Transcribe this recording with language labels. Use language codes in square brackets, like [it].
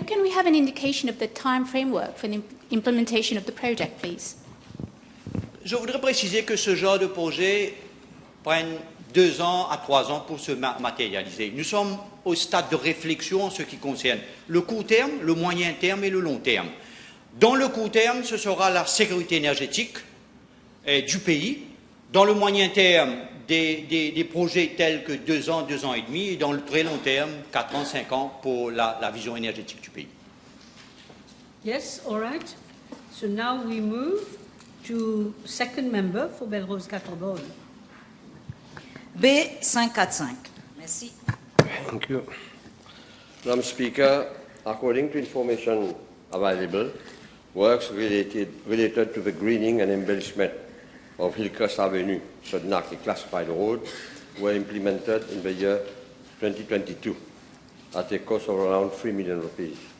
[en] Can we have an indication of the time framework for the implementation of the project, please? [fr] Je voudrais préciser que ce genre de projet prenne 2 ans à 3 ans pour se matérialiser. Nous sommes au stade de réflexion en ce qui concerne le court terme, le moyen terme et le long terme. Dans le court terme, ce sera la sécurité énergétique du pays. Dans le moyen terme, des projets tels que 2 ans, 2 ans et demi, et dans le très long terme, 4 ans, 5 ans pour la vision énergétique du pays. [en] Yes, all right. So now we move to second member for Belrose Catobon. [fr] B545. Merci. [en] Thank you. Madam Speaker, according to information available, works related to the greening and embellishment of Hillcrest Avenue, Sudnaki classified road, were implemented in the year 2022 at a cost of around 3 million rupees.